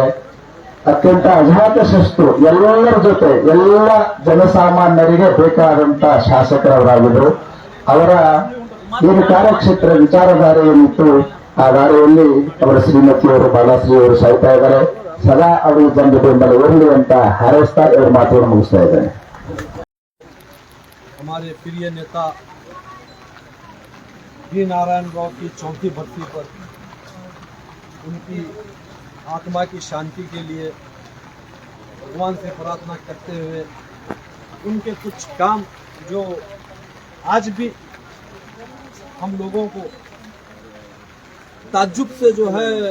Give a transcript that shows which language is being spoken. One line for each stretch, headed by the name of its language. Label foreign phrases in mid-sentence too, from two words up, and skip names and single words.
Kannada: ಅತ್ಯಂತ ಅಜಾತ ಶಸ್ತು ಎಲ್ಲರ ಜೊತೆ ಎಲ್ಲ ಜನಸಾಮಾನ್ಯರಿಗೆ ಬೇಕಾದಂತ ಶಾಸಕರವರಾಗಿದ್ರು. ಅವರ ಏನು ಕಾರ್ಯಕ್ಷೇತ್ರ ವಿಚಾರಧಾರೆ ಏನಿತ್ತು ಆ ದಾರಿಯಲ್ಲಿ ಅವರ ಶ್ರೀಮತಿಯವರು ಬಾಲಾಶ್ರೀ ಅವರು ಸಾಯ್ತಾ ಇದ್ದಾರೆ. ಸದಾ ಅವರು ಜನರ ಬೆಂಬಲ ಇರಲಿ ಅಂತ ಹಾರೈಸ್ತಾ ಇವರ ಮಾತನ್ನು ಮುಗಿಸ್ತಾ ಇದ್ದಾರೆ.
Hindi: हमारे प्रिय नेता बी नारायण राव की 34वीं बरसी पर उनकी आत्मा की शांति के लिए भगवान से प्रार्थना करते हुए उनके कुछ काम जो आज भी हम लोगों को ताज्जुब से जो है